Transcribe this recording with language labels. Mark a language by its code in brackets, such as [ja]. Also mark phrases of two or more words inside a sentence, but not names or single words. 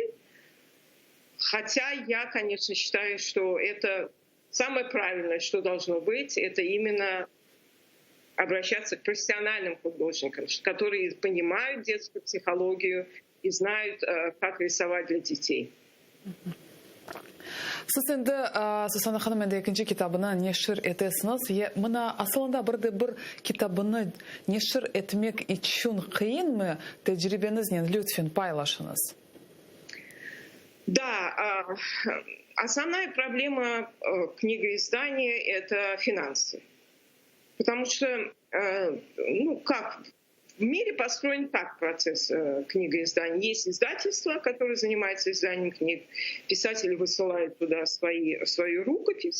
[ru] Хотя я, конечно, считаю, что это самое правильное, что должно быть, это именно обращаться к профессиональным художникам, которые понимают детскую психологию и знают, как рисовать для детей. [crh] Siz endi Susana hanım endi ikinci kitabını neşir etesiniz. Mına aslında bir kitabını neşir etmek için kıyın mı? Tecrübeniz ne? Lütfen paylaşınız. [ru] Да, основная проблема книгоиздания — это финансы. Потому что, в мире построен так процесс книгоиздания. Есть издательство, которое занимается изданием книг. Писатели высылают туда свою рукопись.